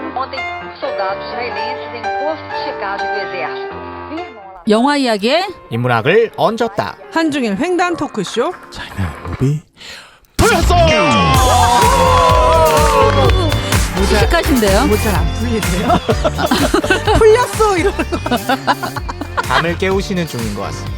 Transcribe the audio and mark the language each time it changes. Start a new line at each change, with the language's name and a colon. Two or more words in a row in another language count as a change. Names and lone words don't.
Portuguese: Ontem, soldados israelenses em posto de checagem do exército viram lá.
Korean: 영화 이야기에 인문학을 얹었다. 한중일 횡단 토크쇼 무비 풀렸어요. 씩씩하신데요. 뭐 잘 안 풀리세요? 풀렸어 이러는 거. 잠을 깨우시는 중인 것 같습니다.